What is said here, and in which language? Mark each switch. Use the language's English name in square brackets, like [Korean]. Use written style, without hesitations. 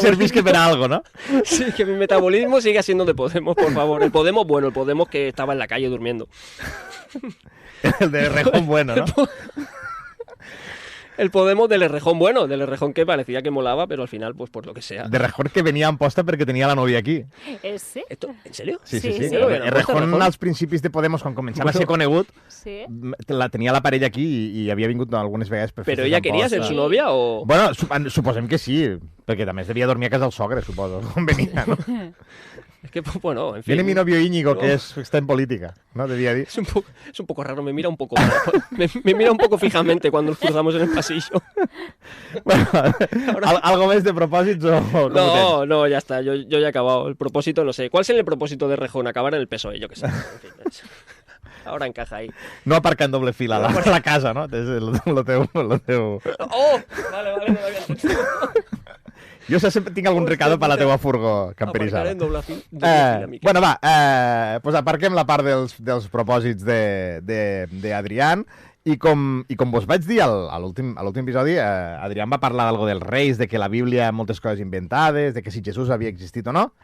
[Catalan] servisque per a algo, no? [Spanish] Sí, que mi metabolismo siga siendo de Podemos, por favor. El Podemos bueno, el Podemos que estaba en la calle durmiendo. [Catalan] El de Rejón bueno, no? [Spanish] El Podemos del Errejón bueno, del Errejón que parecía que molaba, pero al final, pues por lo que sea. [Catalan] De Rejón que venia en posta perquè tenia la nòvia aquí. Sí. [Spanish] ¿En serio? Sí. Sí. [Catalan] Rejón, als principis de Podemos, quan començava a ser conegut, Sí. tenia la parella aquí i havia vingut algunes vegades per [Spanish] ¿Pero [Catalan] festes [Spanish] ella [Catalan] en [Spanish] quería [Catalan] posta. [Spanish] ser su novia o...? [Catalan] Bueno, suposem que sí, perquè també es devia dormir a casa del sogre, suposo, quan venia, no? [Spanish] Es que, bueno, en fin. Viene mi novio Íñigo, No. que está en política, ¿no? De día a día. Es un poco raro, me mira un poco... me mira un poco fijamente cuando nos cruzamos en el pasillo. Bueno, ¿algo más de propósitos o [Catalan] cómo tens? [Spanish] No, ya está, yo ya he acabado. El propósito, no sé. ¿Cuál es el propósito de Rejón? Acabar en el PSOE, yo qué sé. En fin, ahora encaja ahí. [Catalan] No aparcar en doble fila a la casa, no? És lo teu... ¡Oh! [Spanish] Vale, no lo había entendido. [Catalan] Jo sempre tinc algun recado per la teua furgo camperitzada. Aparcaré en doble fila, Miquel. Bueno, va, pues aparquem la part dels propòsits d'Adrián i com vos vaig dir a l'últim episodi, Adrián va parlar d'algo dels reis, de que la Bíblia moltes coses inventades, de que si Jesús havia existit o no.